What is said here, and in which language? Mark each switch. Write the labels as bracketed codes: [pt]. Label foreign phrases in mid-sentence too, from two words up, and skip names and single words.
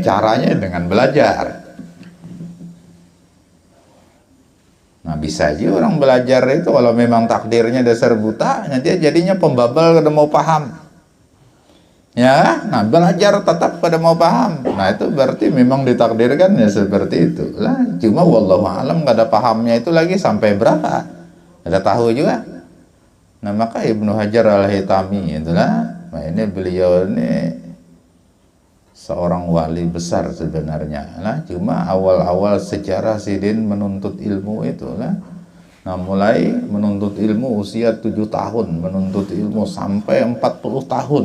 [id] Caranya dengan belajar. Nah, bisa aja orang belajar itu kalau memang takdirnya dasar buta, nanti jadinya [bjn] pembabal kada mau paham. [id] Ya, nah belajar tetap pada mau paham. Nah itu berarti memang ditakdirkan ya seperti itu lah. Cuma [ar] والله أعلم [id] nggak ada pahamnya itu lagi sampai berapa, ada tahu juga. Nah maka Ibnu Hajar Al-Haytami itulah, nah ini beliau ini seorang wali besar sebenarnya lah. Cuma awal-awal sejarah Sidin menuntut ilmu itulah. Nah mulai menuntut ilmu usia 7 tahun, menuntut ilmu sampai 40 tahun.